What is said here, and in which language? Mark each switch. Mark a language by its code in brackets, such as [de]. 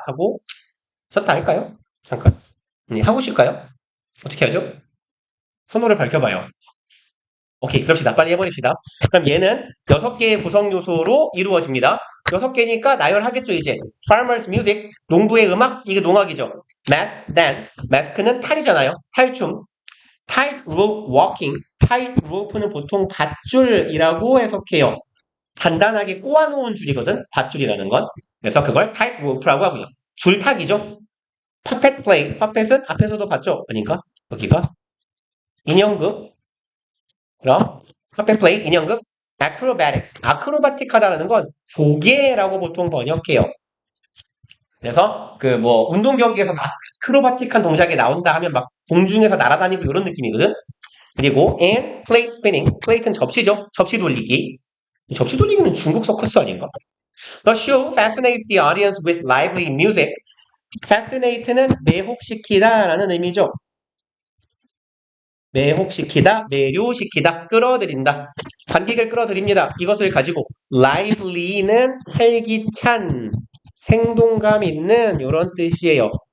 [ko] 하고 쉬었다 할까요? 잠깐. 하고 싶을까요? 어떻게 하죠? 선호를 밝혀봐요. 오케이, 그럽시다. 빨리 해버립시다. 그럼 얘는 6개의 구성 요소로 이루어집니다. 6개니까 나열하겠죠, 이제. [en] Farmers music, [ko] 농부의 음악, 이게 농악이죠. Mask dance, mask는 탈이잖아요. 탈춤. [en] Tightrope walking, [ko] tightrope는 보통 밧줄이라고 해석해요. 단단하게 꼬아놓은 줄이거든, 밧줄이라는 건. 그래서 그걸 tightrope라고 하고요. 줄타기죠. [en] Puppet play, [ko] puppet은 앞에서도 봤죠? 아닌가? 여기가 인형극. 그럼 puppet play, 인형극. acrobatics, 아크로바틱하다라는 건 조개라고 보통 번역해요. 그래서 그 뭐 운동 경기에서 아크로바틱한 동작이 나온다 하면 막 공중에서 날아다니고 이런 느낌이거든. 그리고 [en] and plate spinning, [ko] plate는 접시죠. 접시 돌리기. 접시 돌리기는 중국 서커스 아닌가? [en] The show fascinates the audience with lively music. [ko] fascinate는 매혹시키다라는 의미죠. 매혹시키다, 매료시키다, 끌어들인다. 관객을 끌어들입니다. 이것을 가지고 lively는 활기찬, 생동감 있는 이런 뜻이에요.